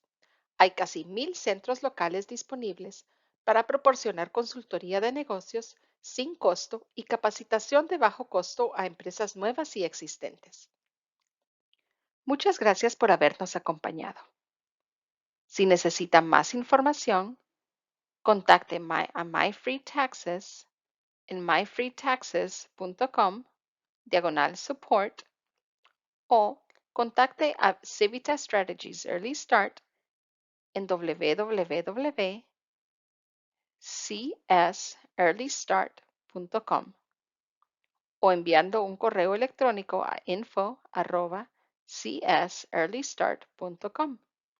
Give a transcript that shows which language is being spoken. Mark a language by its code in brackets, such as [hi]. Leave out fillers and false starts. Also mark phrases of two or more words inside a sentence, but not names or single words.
[es] Hay casi 1,000 centros locales disponibles para proporcionar consultoría de negocios sin costo y capacitación de bajo costo a empresas nuevas y existentes. Muchas gracias por habernos acompañado. Si necesita más información, contacte a MyFreeTaxes en myfreetaxes.com/support o contacte a Civitas Strategies Early Start en www.csearlystart.com. info@csearlystart.com o enviando un correo electrónico a info@csearlystart.com.